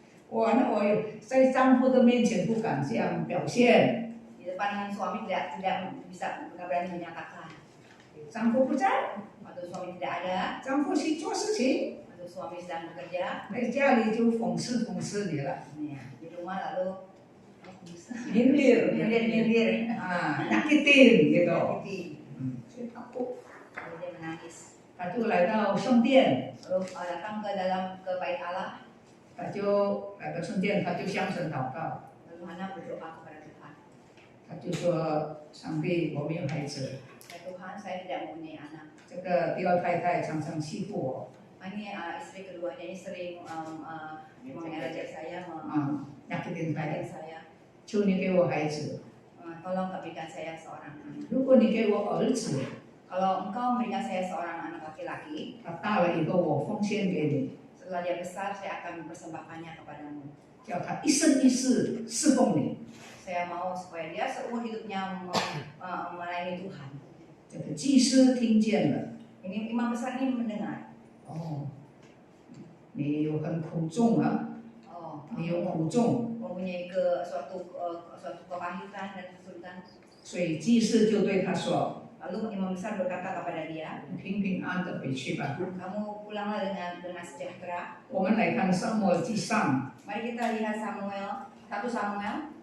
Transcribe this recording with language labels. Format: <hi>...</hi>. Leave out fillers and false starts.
<zh>那我在丈夫的面前不敢这样表现。</zh> <id>Di depan suami tidak bisa nggak berani menyatakan.</id> <zh>丈夫不在，</zh> <id>Waktu suami tidak ada,</id> <zh>丈夫去做事情，</zh> <id>waktu suami sedang bekerja,</id> <zh>在家里就讽刺你了，</zh> <id>ya, di rumah lalu nyindir, nyindir, nyakitin gitu. Jadi</id> <zh>所以他不，</zh> <id>lalu dia menangis.</id> <zh>他就来到圣殿，</zh> <id>Lalu datang ke bait Allah,</id> <zh>他就来到圣殿，他就向神祷告，</zh> <id>lalu Hana berdoa kepada Tuhan.</id> <zh>他就说：上帝，我没有孩子。</zh> <id>Ya Tuhan, saya tidak mempunyai anak.</id> <zh>这个第二太太常常欺负我，</zh> <id>Ini istri keduanya ini sering mengejek saya, nyakitin mengejek saya.</id> <zh>求你给我孩子，</zh> <id>Tolong berikan saya seorang anak.</id> <zh>如果你给我儿子，</zh> <id>Kalau engkau memberikan saya seorang anak laki-laki,</id> <zh>他大了以后我奉献给你，</zh> <id>setelah dia besar saya akan mempersembahkannya kepadamu.</id> <zh>叫他一生一世侍奉你。</zh> <id>Saya mau supaya dia seumur hidupnya melayani Tuhan.</id> <zh>这个祭司听见了，</zh> <id>Ini imam besar ini mendengar.</id> <zh>你有很苦重啊， 你有苦重，</zh> <id>mempunyai suatu kepahitan dan kesulitan.</id> <zh>所以祭司就对他说：</zh> <id>Lalu imam besar berkata kepada dia,</id> <zh>你平平安安的回去吧。</zh> <id>kamu pulanglah dengan sejahtera.</id> <zh>我们来看撒母耳记上，</zh> <id>Mari kita lihat Samuel, 1 Samuel,</id>